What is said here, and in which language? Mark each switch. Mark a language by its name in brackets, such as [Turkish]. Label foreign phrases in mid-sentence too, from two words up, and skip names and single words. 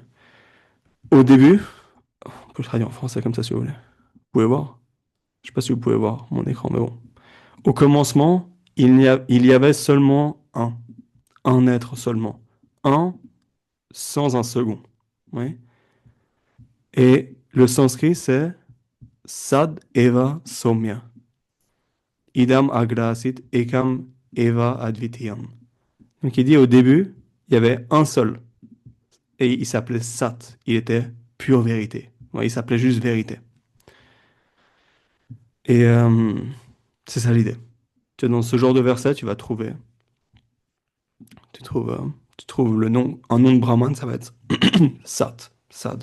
[French] Au début, on peut le traduire en français comme ça si vous voulez. Vous pouvez voir. Je sais pas si vous pouvez voir mon écran, mais bon. Au commencement, il y avait seulement un être seulement. Un sans un second. Oui. Et le sanskrit, c'est [Sanskrit] Sad Eva Somya. Idam agrasit ekam eva advitiyam. [French] Donc il dit au début, il y avait un seul. Et il s'appelait Sat. Il était pure vérité. Ouais, il s'appelait juste vérité. Et c'est ça l'idée. Tu vois, dans ce genre de verset, tu trouves le nom, un nom de Brahman, ça va être Sat, Sad.